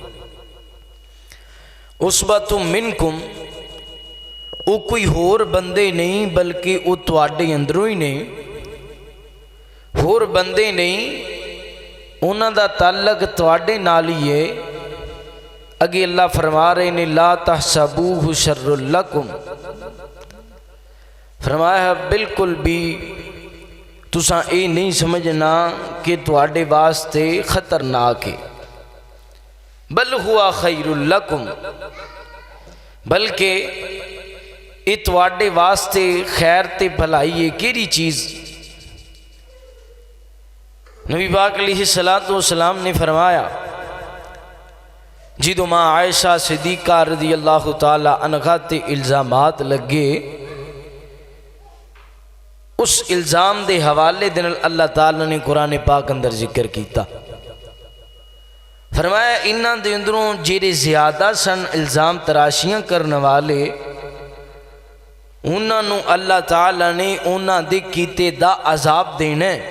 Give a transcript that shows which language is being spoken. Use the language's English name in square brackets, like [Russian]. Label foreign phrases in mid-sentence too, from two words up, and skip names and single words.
[Arabic] عصبة منكم [Punjabi] ਵੋ ਕੋਈ ਹੋਰ ਬੰਦੇ ਨਹੀਂ ਬਲਕਿ ਵੋ ਤੁਹਾਡੇ ਅੰਦਰੋਂ ਹੀ ਨੇ, ਹੋਰ ਬੰਦੇ ਨਹੀਂ, ਉਨ੍ਹਾਂ ਦਾ ਤਾੱਲੁਕ ਤੁਹਾਡੇ ਨਾਲ ਹੀ ਹੈ। ਅੱਗੇ ਅੱਲਾਹ ਫ਼ਰਮਾ ਰਹੇ ਨੇ [Arabic] لا تحسبوه شرا لكم, [Punjabi] ਫ਼ਰਮਾਇਆ ਬਿਲਕੁਲ ਭੀ ਤੁਸਾਂ ਯੇ ਨਹੀਂ ਸਮਝਣਾ ਕਿ ਤੁਹਾਡੇ ਵਾਸਤੇ ਖ਼ਤਰਨਾਕ ਹੈ, [Arabic] بل هو خير لكم, [Punjabi] ਬਲਕਿ ਯੇ ਤੁਹਾਡੇ ਵਾਸਤੇ ਖ਼ੈਰ ਤੇ ਭਲਾਈ ਹੈ। ਕੇੜ੍ਹੀ ਚੀਜ਼? ਨਬੀ ਪਾਕ [Arabic] عليه الصلاة والسلام [Punjabi] ਨੇ ਫ਼ਰਮਾਇਆ ਜਿੱਦੋਂ ਮਾਂ ਆਇਸ਼ਾ ਸਿੱਦੀਕ਼ਾ [Arabic] رضي الله تعالى عنها [Punjabi] ਤੇ ਇਲਜ਼ਾਮਾਤ ਲੱਗੇ, ਉਸ ਇਲਜ਼ਾਮ ਦੇ ਹਵਾਲੇ ਦੇ ਨਾਲ ਅੱਲਾਹ ਤਾਲਾ ਨੇ ਕੁਰਾਨ ਪਾਕ ਅੰਦਰ ਜ਼ਿਕਰ ਕੀਆ। ਫ਼ਰਮਾਇਆ ਇਨ੍ਹਾਂ ਦੇ ਅੰਦਰੋਂ ਜੇੜ੍ਹੇ ਜ਼ਿਆਦਾ ਸਨ ਇਲਜ਼ਾਮ ਤਰਾਸ਼ੀਆਂ ਕਰਨੇ ਵਾਲੇ, ਉਨ੍ਹਾਂ ਨੂੰ ਅੱਲਾਹ ਤਾਲਾ ਨੇ ਉਨ੍ਹਾਂ ਦੇ ਕੀਤੇ ਦਾ ਅਜ਼ਾਬ ਦੇਣਾ ਹੈ।